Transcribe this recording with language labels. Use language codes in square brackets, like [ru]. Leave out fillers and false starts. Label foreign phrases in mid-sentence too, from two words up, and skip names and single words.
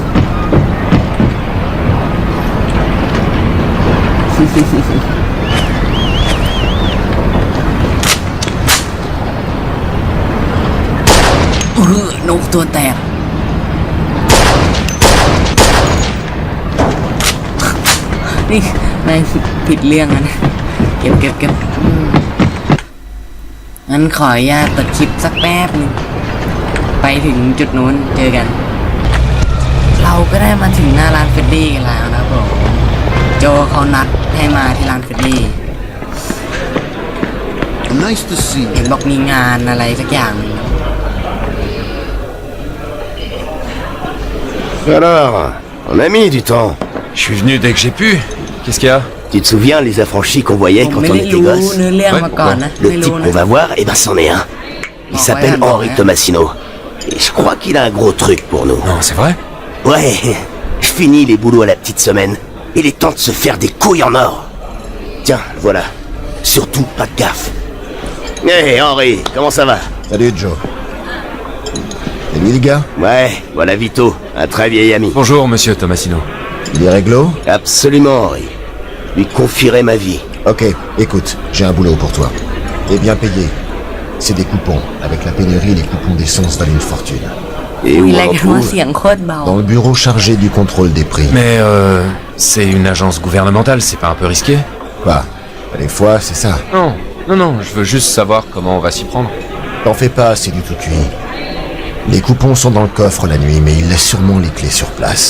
[th] นกตัวแตก นี่นายผิดเรื่องนะเก็บ งั้นขออนุญาตตัดคลิปสักแป๊บนึงไปถึงจุดนู้นเจอกัน เราก็ได้มาถึงหน้าร้านเฟดดี้กันแล้วนะผมโจเขานัดให้มาที่ร้านเฟดดี้ [en] Nice to see [th] เห็น [en] you. [th] บอกมีงานอะไรสักอย่างหนึ่ง [fr] Alors, on a mis du temps. Je suis venu dès que j'ai pu. Qu'est-ce qu'il y a? Tu te souviens les affranchis qu'on voyait [th] ผม [fr] quand [th] ไม่ [fr] on [th] ได้ [fr] était [th] รู้ [fr] gosses? [th] เนื้อเรื่องมาก่อนนะ [fr] Le [th] ไม่ [fr] type [th] รู้นะ [fr] qu'on va voir, eh ben c'en est un. Il Bon, s'appelle ouais, Henri ouais. Tomasino. Et je crois qu'il a un gros truc pour nous. Non, c'est vrai? Ouais, je finis les boulots à la petite semaine. Il est temps de se faire des couilles en or. Tiens, voilà. Surtout pas de gaffe. Hé, Henri, comment ça va? Salut Joe. Et lui le gars? Ouais, voilà Vito, un très vieil ami. Bonjour, monsieur Tomasino. Il est réglo? Absolument, Henri. Lui confierai ma vie. Ok, écoute, j'ai un boulot pour toi. Et bien payé. C'est des coupons. Avec la pénurie, les coupons d'essence valent une fortune. Et où [th] มี [fr] on [th] ราย [fr] en [th] การว่า [fr] trouve? [th] เสียงโคตรเบา [fr] Dans le bureau chargé du contrôle des prix. Mais c'est une agence gouvernementale, c'est pas un peu risqué? Bah, des fois, c'est ça. Non, je veux juste savoir comment on va s'y prendre. T'en fais pas, c'est du tout cuit. Les coupons sont dans le coffre la nuit, mais il laisse sûrement les clés sur place.